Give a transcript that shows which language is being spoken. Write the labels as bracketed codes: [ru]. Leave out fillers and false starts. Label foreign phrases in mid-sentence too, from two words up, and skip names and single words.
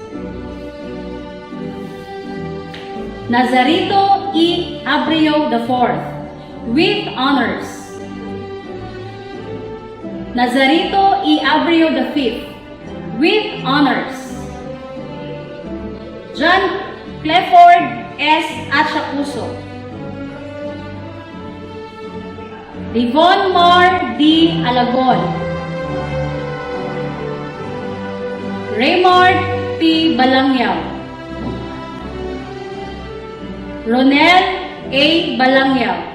[en] Nazarito E. Abreu IV, with honors. Nazarito E. Abreu V, with honors. John Clifford S. Achacuso. Livon Mar D. Alagon. Raymond P. Balangyaw. Ronel A. Balangyaw.